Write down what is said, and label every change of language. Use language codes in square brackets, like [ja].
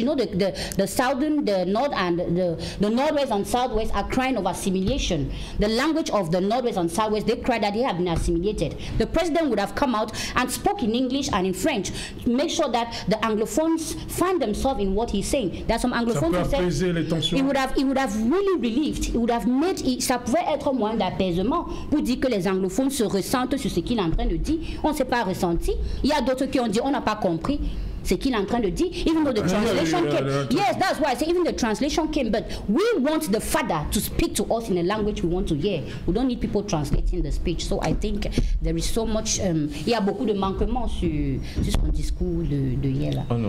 [en] You know, the southern, the north, and the northwest and southwest are crying of assimilation. The language of the northwest and southwest, they cry that they have been assimilated. The president would have come out and spoke in English and in French to make sure that the Anglophones find themselves in what he's saying. There are some Anglophones who said he would have really relieved. It would have made [fr] ça pouvait être moyen d'apaisement pour dire que les Anglophones se ressentent sur ce qu'il est en train de dire. On ne s'est pas ressenti. Il y a d'autres qui ont dit on n'a pas compris ce qu'il est en train de dire, [en] even though the translation came. Yes, that's why I say even the translation came, but we want the father to speak to us in a language we want to hear. We don't need people translating the speech. So I think there is so much, [fr] il y a beaucoup de manquements sur son discours de hier là.